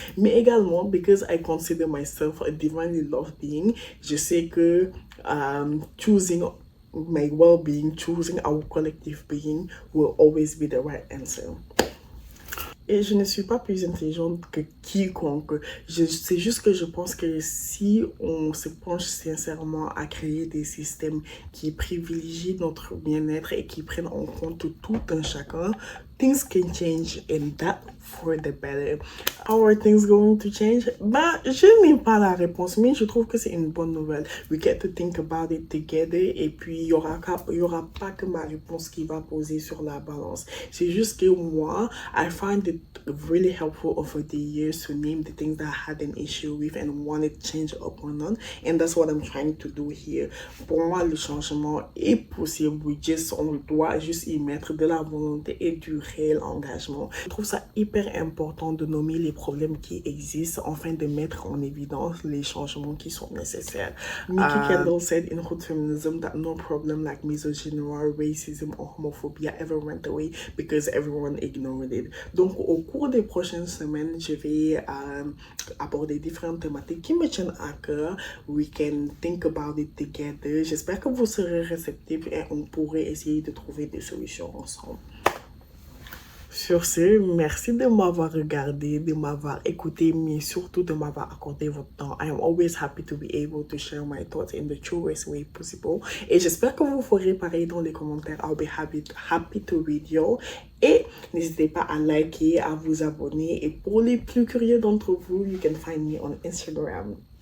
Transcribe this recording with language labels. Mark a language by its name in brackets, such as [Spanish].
[French] Mais également, [English] because I consider myself a divinely loved being, [French] je sais que [English] choosing my well-being, choosing our collective being will always be the right answer. [French] Et je ne suis pas plus intelligente que quiconque. C'est juste que je pense que si on se penche sincèrement à créer des systèmes qui privilégient notre bien-être et qui prennent en compte tout un chacun, [English] things can change and that for the better. How are things going to change? [French] Bah, je n'ai pas la réponse, mais je trouve que c'est une bonne nouvelle. [English] We get to think about it together [French] et puis il y aura pas que ma réponse qui va poser sur la balance. C'est juste que moi, [English] I find it really helpful over the years to name the things that I had an issue with and wanted change upon on, and that's what I'm trying to do here. [French] Pour moi, le changement est possible. On doit juste y mettre de la volonté et du réel engagement. Je trouve ça hyper important de nommer les problèmes qui existent afin de mettre en évidence les changements qui sont nécessaires. [English] Nikki Kendall said in Hood Feminism that no problem like misogyny, racism or homophobia ever went away because everyone ignored it. [French] Donc, au cours des prochaines semaines, je vais aborder différentes thématiques qui me tiennent à cœur. [English] We can think about it together. [French] J'espère que vous serez réceptifs et on pourrait essayer de trouver des solutions ensemble. Sur ce, merci de m'avoir regardé, de m'avoir écouté, mais surtout de m'avoir accordé votre temps. [English] I am always happy to be able to share my thoughts in the truest way possible. [French] Et j'espère que vous ferez pareil dans les commentaires. [English] I'll be happy to read you. [French] Et n'hésitez pas à liker, à vous abonner. Et pour les plus curieux d'entre vous, [English] you can find me on Instagram.